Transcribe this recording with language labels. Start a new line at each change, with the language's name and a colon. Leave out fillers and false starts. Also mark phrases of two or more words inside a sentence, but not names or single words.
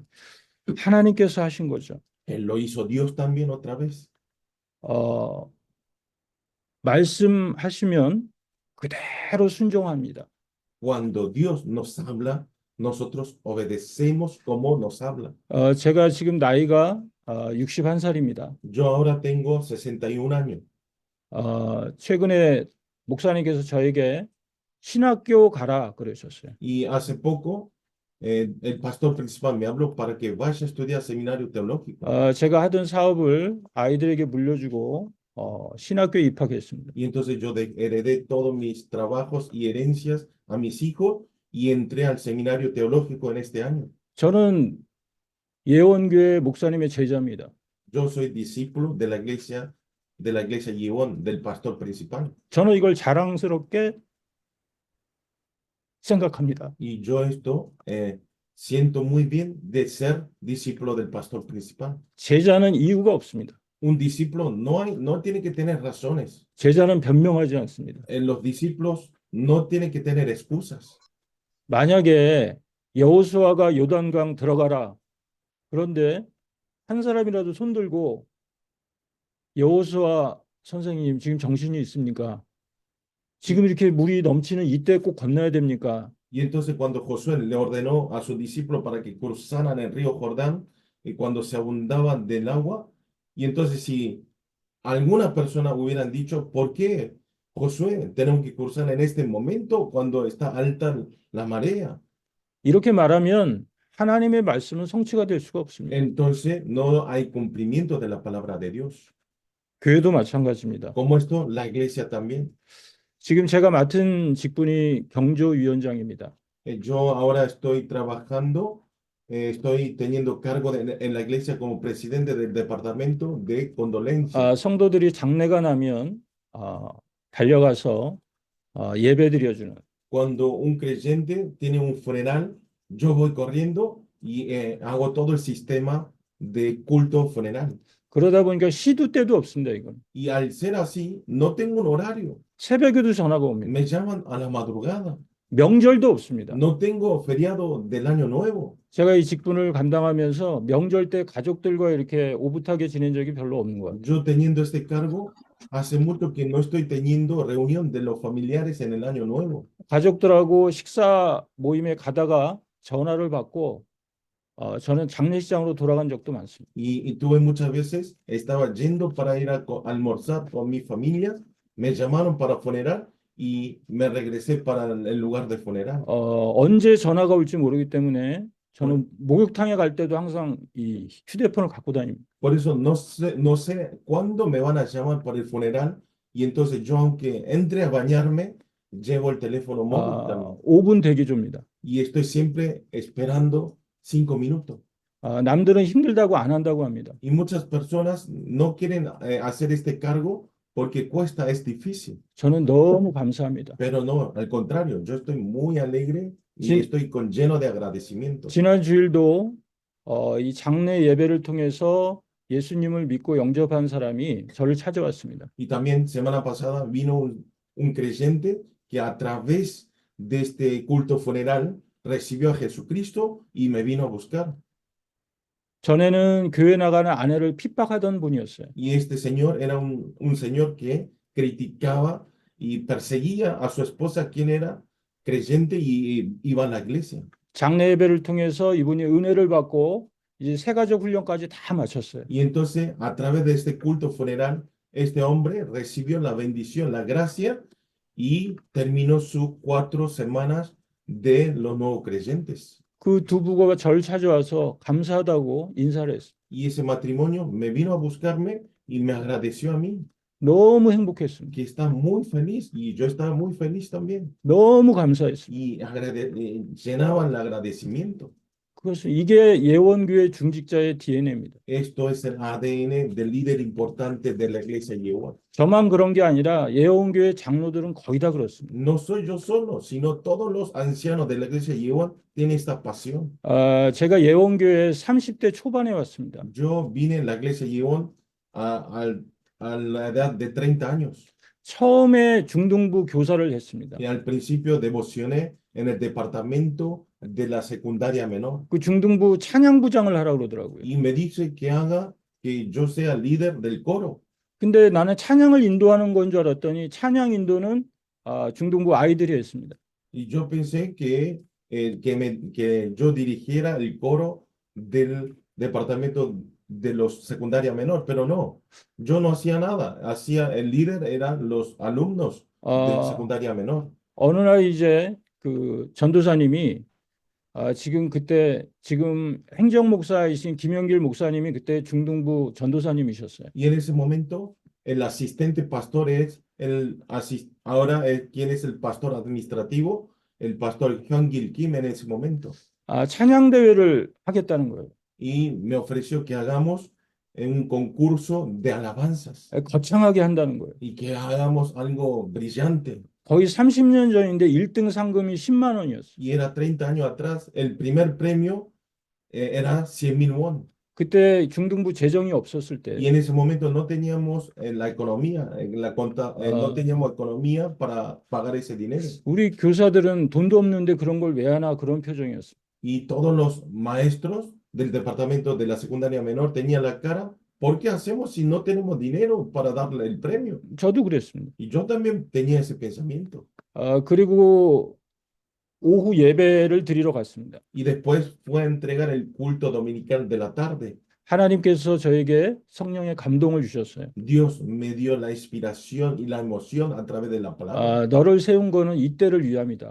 Korean: 하나님께서 하신 거죠.
Spanish: Lo hizo Dios también otra vez.
Korean: 말씀하시면 그대로 순종합니다.
Spanish: Cuando Dios nos habla, nosotros obedecemos como nos habla.
Korean: 제가 지금 나이가 61살입니다.
Spanish: Yo ahora tengo 61 años.
Korean: 최근에 목사님께서 저에게 신학교 가라 그러셨어요.
Spanish: Y hace poco el pastor principal me habló para que vaya a estudiar seminario teológico.
Korean: 제가 하던 사업을 아이들에게 물려주고 신학교에 입학했습니다.
Spanish: Y entonces yo heredé todos mis trabajos y herencias a mis hijos y entré al seminario teológico en este año.
Korean: 저는 예원교회 목사님의 제자입니다.
Spanish: Yo soy discípulo de la iglesia Yeón, del pastor principal.
Korean: 저는 이걸 자랑스럽게 생각합니다.
Spanish: Y yo esto siento muy bien de ser discípulo del pastor principal.
Korean: 제자는 이유가 없습니다.
Spanish: Un discípulo no tiene que tener razones.
Korean: 제자는 변명하지 않습니다.
Spanish: Los discípulos no tienen que tener excusas.
Korean: 만약에 여호수아가 요단강 들어가라. 그런데 한 사람이라도 손들고 여호수아 선생님 지금 정신이 있습니까? 지금 이렇게 물이 넘치는 이때 꼭 건너야 됩니까?
Spanish: Y entonces cuando Josué le ordenó a sus discípulos para que cruzaran el río Jordán y cuando se abundaban del agua, y entonces si alguna persona hubieran dicho, ¿por qué Josué, tenemos que cruzar en este momento cuando está alta la marea.
Korean: 이렇게 말하면 하나님의 말씀은 성취가 될 수가 없습니다.
Spanish: Entonces no hay cumplimiento de la palabra de Dios.
Korean: 교회도 마찬가지입니다.
Spanish: Como esto, la iglesia también.
Korean: 지금 제가 맡은 직분이 경조위원장입니다.
Spanish: Yo ahora estoy trabajando, estoy teniendo cargo en la iglesia como presidente del departamento de condolencia.
Korean: 성도들이 장례가 나면 달려가서 예배 드려주는
Spanish: Cuando un creyente tiene un funeral, yo voy corriendo y hago todo el sistema de culto funeral.
Korean: 그러다 보니까 시도 때도 없습니다. 이건
Spanish: Y al ser así, no tengo un horario.
Korean: 새벽에도 전화가 옵니다.
Spanish: Me llaman a la madrugada.
Korean: 명절도 없습니다.
Spanish: No tengo feriado del año nuevo.
Korean: 제가 이 직분을 감당하면서 명절 때 가족들과 이렇게 오붓하게 지낸 적이 별로 없는 것 같아요.
Spanish: Yo teniendo este cargo, hace mucho que no estoy teniendo reunión de los familiares en el año nuevo.
Korean: 가족들하고 식사 모임에 가다가 전화를 받고 저는 장례식장으로 돌아간 적도 많습니다.
Spanish: Y tuve muchas veces, estaba yendo para ir a almorzar con mi familia, me llamaron para funeral y me regresé para el lugar de funeral.
Korean: 언제 전화가 올지 모르기 때문에 저는 목욕탕에 갈 때도 항상 이 휴대폰을 갖고 다닙니다.
Spanish: Por eso no sé cuándo me van a llamar para el funeral y entonces yo aunque entre a bañarme, llevo el teléfono móvil también.
Korean: 5분 대기조입니다.
Spanish: Y estoy siempre esperando 5 minutos.
Korean: 남들은 힘들다고 안 한다고 합니다.
Spanish: Y muchas personas no quieren hacer este cargo porque cuesta, es difícil.
Korean: 저는 너무 감사합니다.
Spanish: Pero no, al contrario, yo estoy muy alegre y Sí. estoy lleno de agradecimiento.
Korean: 지난 주일도 이 장례 예배를 통해서 예수님을 믿고 영접한 사람이 저를 찾아왔습니다.
Spanish: Y también semana pasada vino un creyente que a través de este culto funeral recibió a Jesucristo y me vino a buscar.
Korean: 전에는 교회 나가는 아내를 핍박하던 분이었어요.
Spanish: Y este señor era un señor que criticaba y perseguía a su esposa, quien era creyente y iba a la iglesia.
Korean: 장례 예배를 통해서 이분이 은혜를 받고 이제 새가족 훈련까지 다 마쳤어요.
Spanish: Y entonces, a través de este culto funeral, este hombre recibió la bendición, la gracia y terminó sus 4 semanas de los nuevos creyentes.
Korean: 그 두 부부가 저를 찾아와서 감사하다고 인사를 했어요.
Spanish: Y ese matrimonio me vino a buscarme y me agradeció a mí,
Korean: 너무 행복했습니다.
Spanish: que está muy feliz y yo estaba muy feliz también.
Korean: 너무 감사했습니다.
Spanish: Y llenaban el agradecimiento.
Korean: 그래서 이게 예원교회 중직자의 DNA입니다.
Spanish: Esto es el ADN del líder importante de la iglesia Yehová.
Korean: 저만 그런 게 아니라 예원교회 장로들은 거의 다 그렇습니다.
Spanish: No soy yo solo, sino todos los ancianos de la iglesia Yehová tienen esta pasión.
Korean: 제가 예원교회 30대 초반에 왔습니다.
Spanish: Yo vine en la iglesia Yehová a la edad de 30 años.
Korean: 처음에 중등부 교사를 했습니다.
Spanish: Y al principio devocioné en el departamento de la secundaria menor.
Korean: 그 중등부 찬양부장을 하라고 그러더라고요.
Spanish: Y me dice que haga que yo sea líder del coro.
Korean: 근데 나는 찬양을 인도하는 건 줄 알았더니 찬양 인도는 중등부 아이들이 했습니다.
Spanish: Y yo pensé que yo dirigiera el coro del departamento de los secundaria menor, pero no, yo no hacía nada. El líder eran los alumnos de secundaria menor.
Korean: 어느 날 이제 그 전도사님이 지금 행정 목사이신 김영길 목사님이 그때 중등부 전도사님이셨어요.
Spanish: Y en ese momento el asistente pastor ahora quién es el pastor administrativo, el pastor Hyung-gil Kim en ese momento.
Korean: 찬양 대회를 하겠다는 거예요.
Spanish: Y me ofreció que hagamos un concurso de alabanzas
Korean: 거창하게 한다는 거예요.
Spanish: y que hagamos algo brillante.
Korean: 거의 30년 전인데 1등 상금이 10만 원이었어요.
Spanish: Y era 30 años atrás, el primer premio era 100,000 won.
Korean: 그때 중등부 재정이 없었을 때
Spanish: Y en ese momento no teníamos la economía, no teníamos economía para pagar ese dinero.
Korean: 우리 교사들은 돈도 없는데 그런 걸 왜 하나 그런 표정이었어요.
Spanish: Y todos los maestros del departamento de la secundaria menor tenían la cara, ¿por qué hacemos si no tenemos dinero para darle el premio?
Korean: 저도 그랬습니다.
Spanish: Y yo también tenía ese pensamiento.
Korean: 그리고 오후 예배를 드리러 갔습니다.
Spanish: Y después fue a entregar el culto dominical de la tarde.
Korean: 하나님께서 저에게 성령의 감동을 주셨어요.
Spanish: Dios me dio la inspiración y la emoción a través de la palabra.
Korean: 너를 세운 거는 이때를 위함이다.